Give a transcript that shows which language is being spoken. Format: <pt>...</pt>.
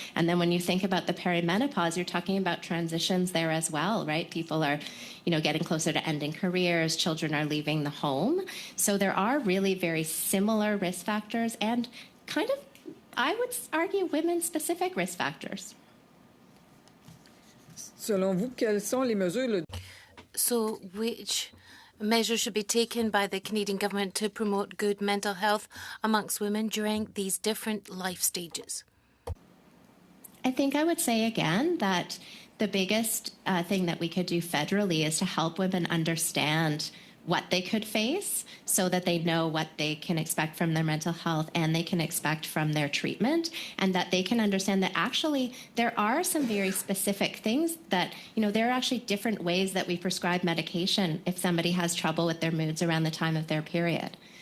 <en>And then when you think about the perimenopause, you're talking about transitions there as well, right? People are, getting closer to ending careers, children are leaving the home. So there are really very similar risk factors and kind of, I would argue, women-specific risk factors.</en> <fr>Selon vous, quelles sont les mesures?</fr> <en>So which measures should be taken by the Canadian government to promote good mental health amongst women during these different life stages? I think I would say again that the biggest thing that we could do federally is to help women understand what they could face so that they know what they can expect from their mental health and they can expect from their treatment, and that they can understand that actually there are some very specific things that, there are actually different ways that we prescribe medication if somebody has trouble with their moods around the time of their period.</en>